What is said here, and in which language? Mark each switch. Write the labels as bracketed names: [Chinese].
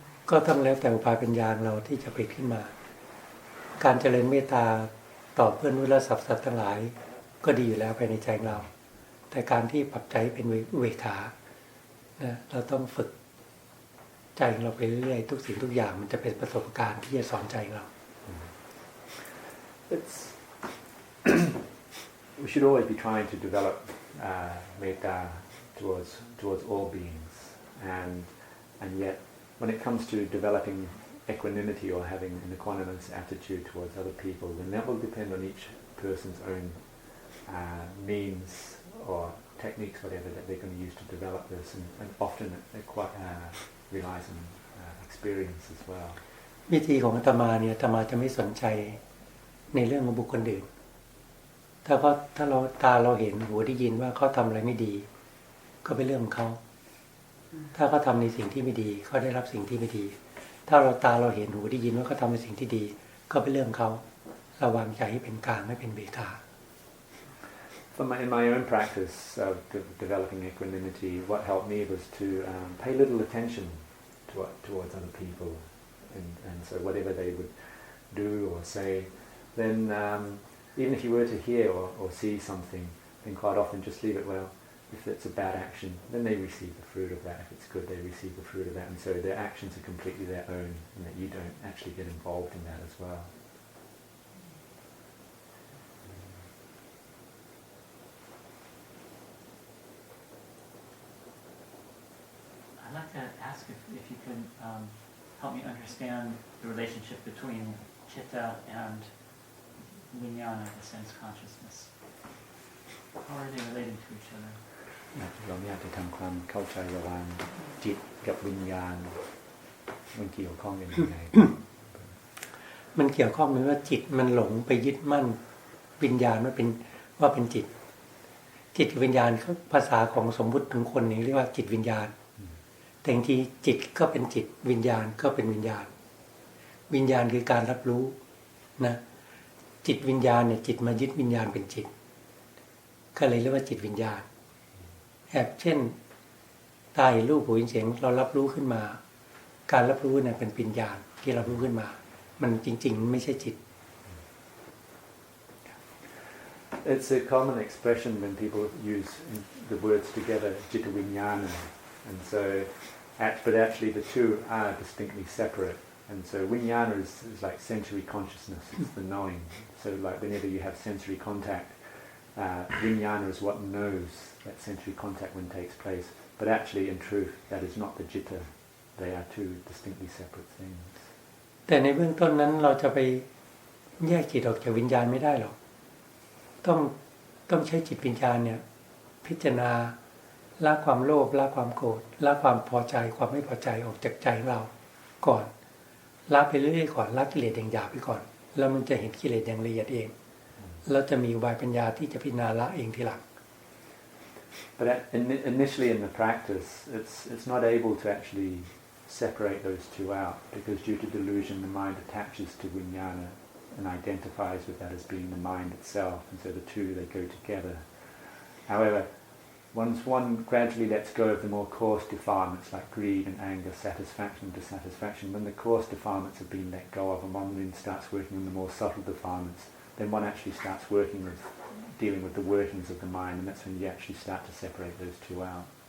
[Thai] ก็ต้องแล้วแต่อุบายปัญญาเราที่จะผลิตขึ้นมาการเจริญเมตตาต่อเพื่อนมนุษย์และสรรพสัตว์ทั้งหลายก็ดีอยู่แล้วภายในใจเราแต่การที่ปรับใจเป็นอุเบกขานะเราต้องฝึกใจของเราไปเรื่อยๆทุกสิ่งทุกอย่างมันจะเป็นประสบการณ์ที่จะสอนใจเรา [English] We should always be trying to develop metta towards all beings, and yet when it comes to developing equanimity or having an equanimous attitude towards other people, then that will depend on each person's own means or techniques, whatever, that they're going to use to develop this, and often it quite relies on experience as well. [Thai] วิธีของอาตมาเนี่ยอาตมาจะไม่สนใจในเรื่องของบุคคลอื่นถ้าเราตาเราเห็นหูได้ยินว่าเขาทำอะไรไม่ดีก็เป็นเรื่องของเขาถ้าเขาทำในสิ่งที่ไม่ดีเขาได้รับสิ่งที่ไม่ดีถ้าตาเราเห็นหูได้ยินว่าเขาทำในสิ่งที่ดีก็เป็นเรื่องของเขาระวางใจให้เป็นกลางให้เป็นเบกขา [English] In my own practice of developing equanimity, what helped me was to pay little attention towards other people, and so whatever they would do or say, then even if you were to hear or see something, then quite often just leave it. Well, if it's a bad action, then they receive the fruit of that. If it's good, they receive the fruit of that, and so their actions are completely their own, and that you don't actually get involved in that as well. I'd like to ask if you can help me understand the relationship between Chitta and Winana, the sense consciousness. How are they related to each other? [Thai] เราอยากจะทำความเข้าใจระหว่างจิตกับวิญญาณมันเกี่ยวข้องกันยังไง มันเกี่ยวข้องเหมือนว่าจิตมันหลงไปยึดมั่นวิญญาณว่าเป็นจิตกับวิญญาณภาษาของสมมุติถึงคนนี้เรียกว่าจิตวิญญาณแต่จริงๆจิตก็เป็นจิตวิญญาณก็เป็นวิญญาณวิญญาณคือการรับรู้นะจิตวิญญาณเนี่ยจิตมายึดวิญญาณเป็นจิตก็เลยเรียกว่าจิตวิญญาณ เช่นตาเห็นรูปหูเห็นเสียงเรารับรู้ขึ้นมาการรับรู้เนี่ยเป็นวิญญาณที่รับรู้ขึ้นมามันจริงๆไม่ใช่จิต [English] It's a common expression when people use the words together, Chitta Viññāna, and so, but actually the two are distinctly separate. And so Viññāna is like sensory consciousness, it's the knowing. So like whenever you have sensory contact, Viññāna is what knows that sensory contact when it takes place. But actually, in truth, that is not the Chitta. They are two distinctly separate things. [Thai] แต่ในเบื้องต้นนั้นเราจะไปแยกจิตออกจากวิญญาณไม่ได้หรอกต้องใช้จิตวิญญาณเนี่ยพิจารณาละความโลภละความโกรธละความพอใจความไม่พอใจออกจากใจเราก่อนละไปเรื่อยๆก่อนละกิเลสอย่างหยาบไปก่อนแล้วมันจะเห็นกิเลสอย่างละเอียดเองแล้วจะมีอุบายปัญญาที่จะพิจารณาละเองทีหลัง [English] But initially in the practice, it's not able to actually separate those two out because due to delusion, the mind attaches to Viññāna and identifies with that as being the mind itself, and so the two they go together. However, once one gradually lets go of the more coarse defilements like greed and anger, satisfaction and dissatisfaction, when the coarse defilements have been let go of and one then starts working on the more subtle defilements, then one actually starts dealing with the workings of the mind, and that's when you actually start to separate those two out.